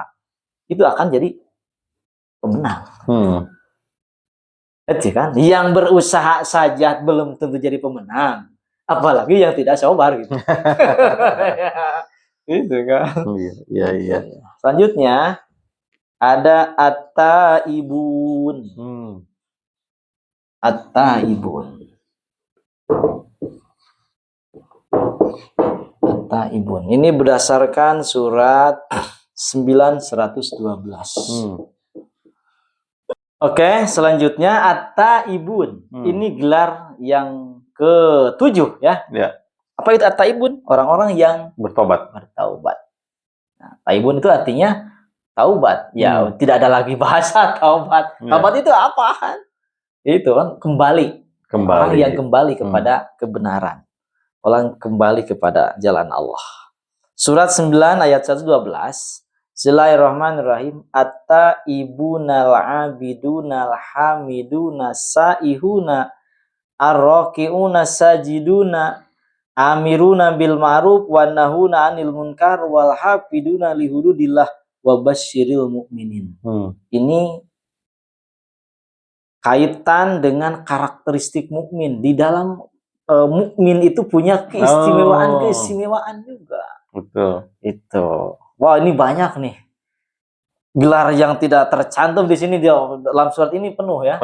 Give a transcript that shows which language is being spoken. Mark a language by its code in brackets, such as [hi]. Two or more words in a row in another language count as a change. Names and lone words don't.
[id] Itu akan jadi pemenang. Itu kan, yang berusaha saja belum tentu jadi pemenang, apalagi yang tidak sabar gitu. Itu kan. Iya. Selanjutnya ada at-taibun. At-taibun. At-taibun. Ini berdasarkan surat 912. Oke, selanjutnya at-taibun. Ini gelar yang ke-7 ya. Apa itu at-taibun? Orang-orang yang bertaubat. Nah, taibun itu artinya taubat. Ya, tidak ada lagi bahasa taubat. Taubat itu apaan? Itu kan kembali. Orang yang kembali kepada kebenaran. Orang kembali kepada jalan Allah. Surat 9 ayat 112. [ar] بسم الله الرحمن الرحيم. التائبون العابدون الحامدون السائحون الراكعون الساجدون الآمرون بالمعروف والناهون عن المنكر والحافظون لحدود الله وبشر المؤمنين. [id] Ini kaitan dengan karakteristik mukmin. Di dalam mukmin itu punya keistimewaan juga. Betul. Itu. Wah, ini banyak nih gelar yang tidak tercantum di sini, dalam surat ini penuh ya.